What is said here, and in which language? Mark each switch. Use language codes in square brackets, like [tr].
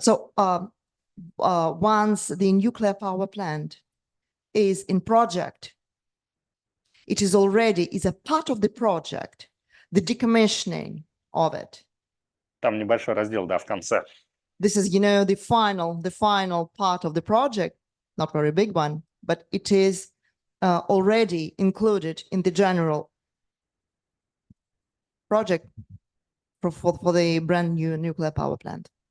[en] So once the nuclear power plant is in project, it is a part of the project, the decommissioning of it. [ru] Там небольшой раздел, да, в конце. [en] This is, the final part of the project, not very big one, but it is already included in the general project for the brand new nuclear power plant.